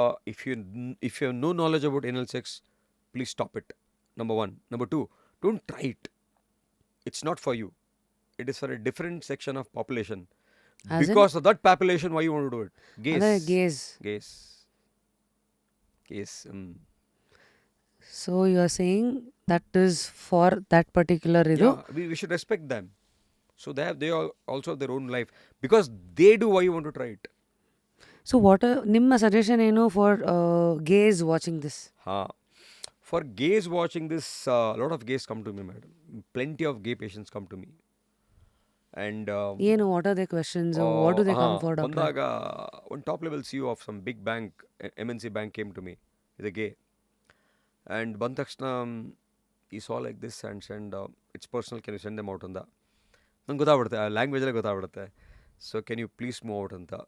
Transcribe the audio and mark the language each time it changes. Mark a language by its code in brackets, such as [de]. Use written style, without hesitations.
[en] if you have no knowledge about anal sex, please stop it. Number one. Number two, don't try it. It's not for you. It is for a different section of population. As in Because of that population, why you want to do it? [kn] ಅದೇ [en] Gays. Gays. Gays. Gays. So you are saying that is for that particular ಇದು. Yeah, we should respect them. So they also have their own life. Because they do, why you want to try it? So what ನಿಮ್ಮ suggestion ಏನು for gays watching this? For gays watching this, a lot of gays come to me, madam. Plenty of gay patients come to me. And ಏನು what are they questions, what do they come for doctor? [kn] ಬಂದಾಗ [en] one top level CEO of some big bank, MNC bank, came to me with a gay. And [kn] ಬಂದ ತಕ್ಷಣ [en] he saw like this and said, it's personal, can you send them out ಅಂತ. [kn] ನಂಗೆ ಗೊತ್ತಾಗ್ಬಿಡುತ್ತೆ, ಆ ಲ್ಯಾಂಗ್ವೇಜಲ್ಲೇ ಗೊತ್ತಾಗ್ಬಿಡುತ್ತೆ. [en] so can you please move out [kn] ಅಂತ.